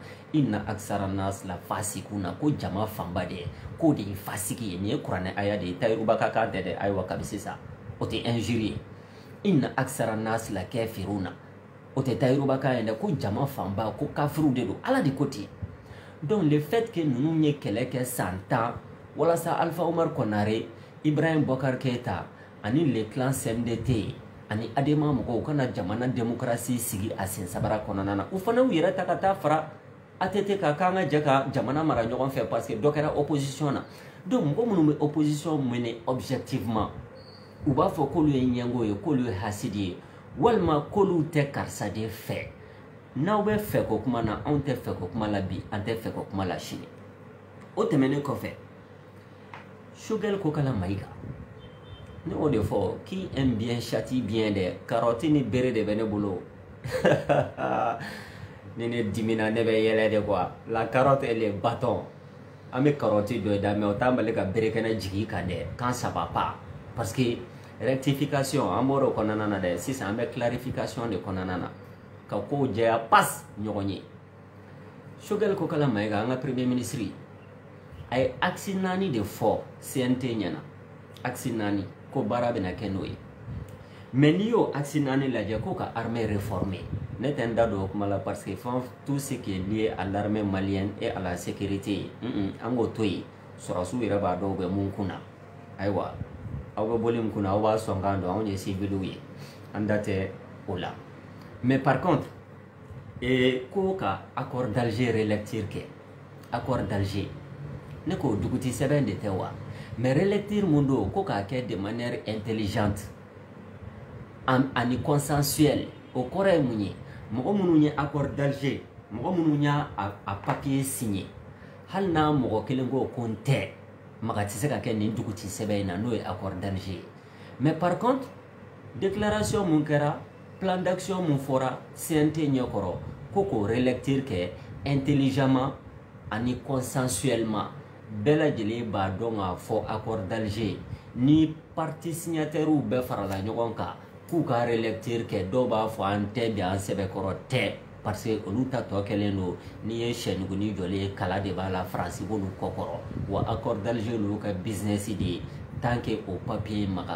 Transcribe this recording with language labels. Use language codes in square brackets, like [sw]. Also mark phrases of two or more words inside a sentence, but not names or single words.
[ar] إن أكثر الناس لفاسقون [bm] ko jama fanba de k'o de ye fasiki ye nin ye kuranɛ aya de ye Tayiruba ka kan tɛ dɛ ayiwa kabi sisan o tɛ injure ye [ar] إن أكثر الناس لكافرون [bm] o tɛ Tayiruba kan ye dɛ ko jama fanba ko kafiru de don ala de ko ten [fr] donc le fait que [bm] ninnu ye kɛlɛ kɛ san 10 walasa Alpha Umar Konare Ibrahim Bokar Keita ani [fr] le clan [bm] CNDT ani Adema mɔgɔw kana jamana démocratie sigi a sen sabara kɔnɔna na u fana u yɛrɛ ta ka taa fara ATT ka kan ka jɛ ka jamana mara ɲɔgɔn fɛ parce que dɔ kɛra opposition na donc mɔgɔ minnu bɛ [fr] opposition mener objectivement [bm] u b'a fɔ k'olu ye ɲɛngo ye k'olu ye hasidi ye walima k'olu tɛ karisa de fɛ n'aw bɛ fɛ ko kuma na anw tɛ fɛ ko kuma la bi an tɛ fɛ ko kuma la sini o tɛmɛnen kɔfɛ Choguel ko kala Maïga ne o de fɔ [fr] qui aime bien châtie bien [bm] dɛ carotte ni bere de bɛ ne bolo ni ne dimina ne bɛ yɛlɛ [fr] de quoi la carotte et les bâtons [bm] an bɛ carotte dɔ da mais o t'an bali ka bere kɛnɛ jigin kan dɛ [fr] quand ça va pas parce que [bm] rectification an bɔra o kɔnɔna na dɛ sisan an bɛ clarification de kɔnɔna na ka kow jɛya pas ɲɔgɔn ye Choguel ko kala Maïga an ka [fr] premier ministre [bm] a ye axe 4 de fɔ CNT ɲɛna axe 4 ko baara bɛna kɛ n'o ye mais n'i y'o axe 4 lajɛ ko ka [fr] armée réformer [bm] ne tɛ n da don o kuma la [fr] parce que tout ce qui est lié à l'armée malienne et à la sécurité [bm] an k'o to yen sɔrɔsiw yɛrɛ b'a dɔn u bɛ mun kun na ayiwa aw bɛ bɔli min kun na aw b'a sɔn k'an dɔn anw ye civiliw ye an da tɛ o la [fr] mais par contre [bm] ko ka accord d'Alger relecture kɛ accord d'Alger ne ko duguti sɛbɛn de tɛ wa [fr] mais relecture [bm] mundo ko ka kɛ [fr] de manière intelligente [bm] ani consensuelle o kɔrɔ ye mun ye mɔgɔ minnu ye accord d'Alger mɔgɔ minnu y'a [fr] papier signé [bm] hali n'a mɔgɔ kelen ko ko n tɛ maga tɛ se ka kɛ nin duguti sɛbɛn in na n'o ye accord d'Alger [fr] mais par contre déclaration [bm] mun kɛra [fr] plan d'action [bm] mun fɔra CNT ɲɛkɔrɔ ko k'o relecture kɛ intelligemment ani consensuellement bɛɛ lajɛlen b'a dɔn k'a fɔ accord d'Alger ni [fr] parti signataires [bm] bɛɛ farala ɲɔgɔn kan k'u ka relecture kɛ dɔw b'a fɔ an tɛ bi an sɛbɛkɔrɔ tɛ parce que olu ta tɔ kɛlen don n'i ye sɛnuguni jɔlen kala de b'a la faransi b'olu kɔkɔrɔ wa accord d'Alger olu ka business de ye [fr] tant que [bm] o papier maga